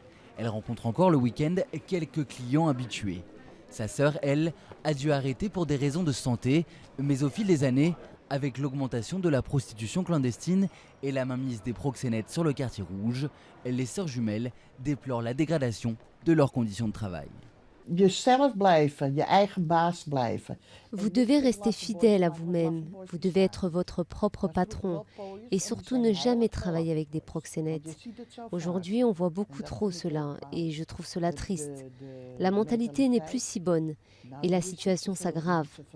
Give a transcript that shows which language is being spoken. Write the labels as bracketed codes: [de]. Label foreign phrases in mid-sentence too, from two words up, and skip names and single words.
[fr] Elle rencontre encore le week-end quelques clients habitués. Sa sœur, elle, a dû arrêter pour des raisons de santé, mais au fil des années, avec l'augmentation de la prostitution clandestine et la mainmise des proxénètes sur le quartier rouge, les sœurs jumelles déplorent la dégradation de leurs conditions de travail. [nl] Jezelf blijven, je eigen baas blijven. [fr] Vous devez rester fidèle à vous-même, vous devez être votre propre patron et surtout ne jamais travailler avec des proxénètes. Aujourd'hui, on voit beaucoup trop cela et je trouve cela triste. La mentalité n'est plus si bonne et la situation s'aggrave.